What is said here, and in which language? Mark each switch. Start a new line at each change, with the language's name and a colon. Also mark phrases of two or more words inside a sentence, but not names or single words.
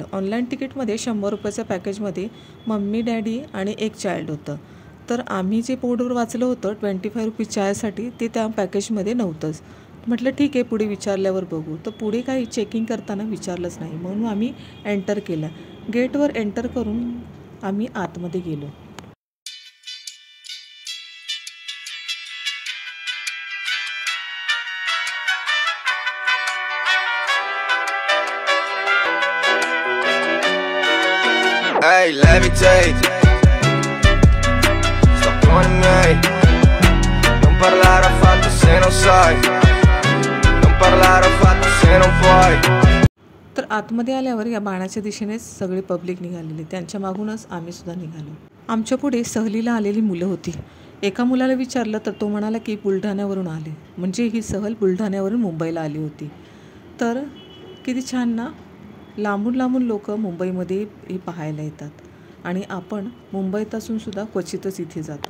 Marathi: ऑनलाईन तिकीटमध्ये 100 रुपयाच्या पॅकेजमध्ये
English: mummy, daddy
Marathi: आणि एक चाइल्ड होतं। तर आम्ही जे बोर्डवर वाचलं होतं 25 रुपीज चायसाठी, ते त्या पॅकेजमध्ये नव्हतंच। म्हटलं ठीक आहे, पुढे विचारल्यावर बघू। तर पुढे काही चेकिंग करताना विचारलंच नाही, म्हणून आम्ही एंटर केलं। गेटवर एंटर करून आम्ही आतमध्ये गेलो।
English: Hey, levitate.
Italian: Sto con me. Non parlare affatto se non sai. Non parlare affatto se non puoi.
Marathi: तर आतमध्ये आल्यावर या बाणाच्या दिशेनेच सगळे पब्लिक निघालेले, त्यांच्या मागूनच आम्ही सुद्धा निघालो। आमच्या पुढे सहलीला आलेली मुलं होती। एका मुलाला विचारलं तर तो म्हणाला की बुलढाण्यावरून आले, म्हणजे ही सहल बुलढाण्यावरून मुंबईला आली होती। तर किती छान ना, लांबून लांबून लोक मुंबईमध्ये हे पाहायला येतात आणि आपण मुंबईत असून सुद्धा क्वचितच इथे जातो।